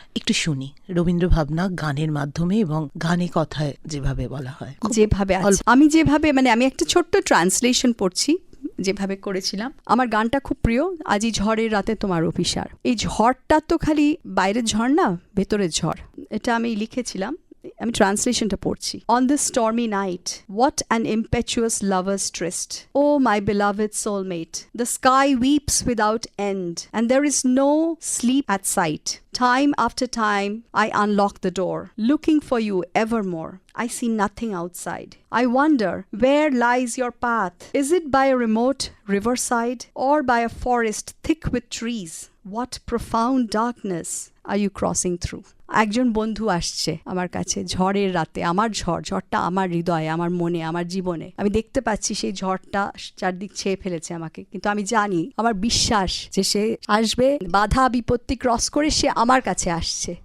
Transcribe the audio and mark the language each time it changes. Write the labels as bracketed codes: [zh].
[bn] একটু শুনি রবীন্দ্র ভাবনা গানের মাধ্যমে এবং গানে কথায় যেভাবে বলা হয়, যেভাবে আমি যেভাবে মানে আমি একটা ছোট্ট ট্রান্সলেশন পড়ছি, যেভাবে করেছিলাম, আমার গানটা খুব প্রিয়, আজি ঝড়ের রাতে তোমার অভিসার, এই ঝড়টা তো খালি বাইরের ঝড় না, ভেতরের ঝড়, এটা আমি লিখেছিলাম, আমি ট্রান্সলেশনটা পড়ছি। [en] On this stormy night, what an impetuous lover's tryst. Oh, my beloved soulmate, the sky weeps without end, and there is no sleep at sight. Time after time, I unlock the door, looking for you evermore. I see nothing outside. I wonder, where lies your path? Is it by a remote riverside, or by a forest thick with trees? What profound darkness are you crossing through. [bn] একজন বন্ধু আসছে আমার কাছে ঝড়ের রাতে, আমার ঝড়টা আমার হৃদয়ে, আমার মনে, আমার জীবনে। আমি দেখতে পাচ্ছি সেই ঝড়টা চারদিক ছেয়ে ফেলেছে আমাকে, কিন্তু আমি জানি, আমার বিশ্বাস যে সে আসবে, বাধা বিপত্তি ক্রস করে সে আমার কাছে আসছে।